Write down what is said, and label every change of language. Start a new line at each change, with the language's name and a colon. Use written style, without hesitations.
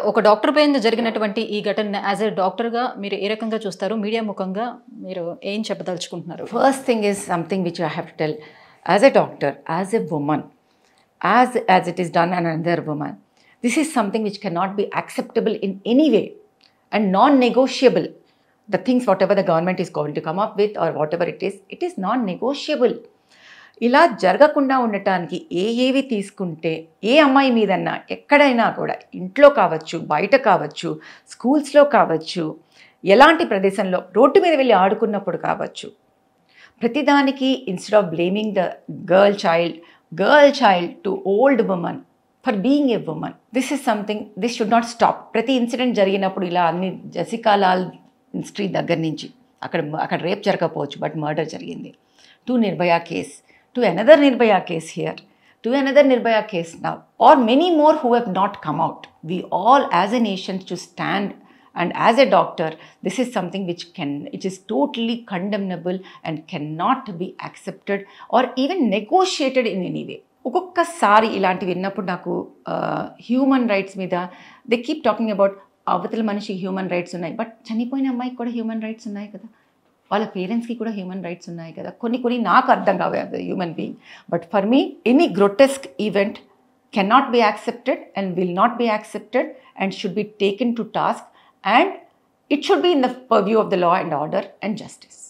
Telugu: ఒక డాక్టర్ పైన జరిగినటువంటి ఈ ఘటన యాజ్ ఎ డాక్టర్గా మీరు ఏ రకంగా చూస్తారు? మీడియా ముఖంగా మీరు ఏం చెప్పదలుచుకుంటున్నారు?
English: First thing is something which I have to tell as a doctor, as a woman, as it is done on another woman, this is something which can not be acceptable in any way and non negotiable. The things whatever the government is going to come up with or whatever it is non-negotiable.
Telugu: ఇలా జరగకుండా ఉండటానికి ఏవి తీసుకుంటే ఏ అమ్మాయి మీదన్నా ఎక్కడైనా కూడా, ఇంట్లో కావచ్చు, బయట కావచ్చు, స్కూల్స్లో కావచ్చు, ఎలాంటి ప్రదేశంలో రోడ్డు మీద వెళ్ళి ఆడుకున్నప్పుడు కావచ్చు, ప్రతిదానికి
English: Instead of blaming the girl child to old women for being a woman, this is something this should not stop.
Telugu: ప్రతి ఇన్సిడెంట్ జరిగినప్పుడు ఇలా అన్ని జెసికా లాల్ స్ట్రీట్ దగ్గర నుంచి అక్కడ రేప్ జరగకపోవచ్చు
English: but murder
Telugu: జరిగింది, to Nirbhaya case,
English: to another Nirbhaya case here, to another Nirbhaya case now, or many more who have not come out. We all as a nation to stand, and as a doctor, this is something it is totally condemnable and cannot be accepted or even negotiated in any way.
Telugu: ఒక్కొక్కసారి ఇలాంటివి విన్నప్పుడు నాకు human rights మీద
English: they keep talking about
Telugu: అవతల మనిషికి human rights ఉన్నాయి, but చనిపోయిన అమ్మాయికి కూడా హ్యూమన్ రైట్స్ ఉన్నాయి కదా, వాళ్ళ పేరెంట్స్కి కూడా హ్యూమన్ రైట్స్ ఉన్నాయి కదా. కొన్ని నాకు అర్థం కావు
English: As a human being. But for me any grotesque event cannot be accepted and will not be accepted and should be taken to task and it should be in the purview of the law and order and justice.